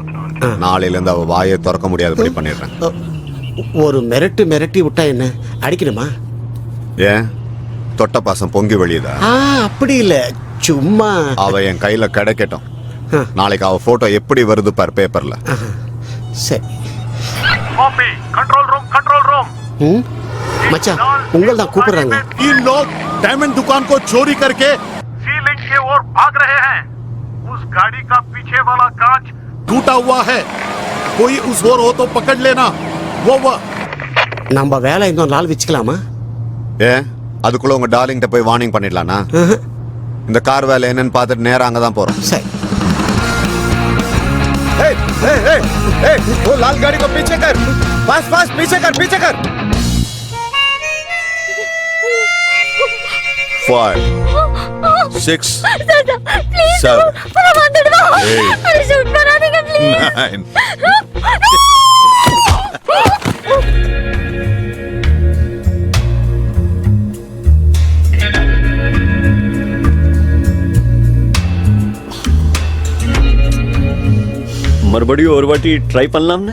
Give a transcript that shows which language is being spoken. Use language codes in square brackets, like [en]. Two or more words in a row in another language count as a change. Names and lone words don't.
[ta] நாளையில இருந்து அவ வாயை திறக்க முடியாதபடி பண்ணிடுறேன். ஒரு மிரட்டி விட்டா என்ன அடிக்கணுமா? ஏன் தொட்ட பாசம் பொங்கி வழியுதா? அப்படி இல்ல, சும்மா. அவ என் கையில கிடைக்கட்டும். நாளைக்கு அவ போட்டோ எப்படி வருது பார் பேப்பர்ல. சரி. [en] control room. [ta] மச்சான் உங்களை தான் கூப்பிடுறாங்க. [hi] इन लोग डायमंड दुकान को चोरी करके सीलिंग के ओर भाग रहे हैं. उस गाड़ी का पीछे वाला कांच टूटा हुआ है. कोई उस ओर हो तो पकड़ लेना. वो [ta] நம்ம வேலை இன்னொரு நாள் வச்சுக்கலாமா? ஏன் அதுக்குள்ள உங்க டார்லிங் போய் வார்னிங் பண்ணிடலானா? இந்த கார் வேலை என்னன்னு பார்த்துட்டு நேரா அங்கதான் போறோம். சரி. [hi] वो लाल गाड़ी को पीछे कर. फास्ट पीछे कर. 5 6 Please, 7 अरे शूट करा देंगे प्लीज. 9 [ta] மறுபடியும் ஒரு வாட்டி ட்ரை பண்ணலாம்னு.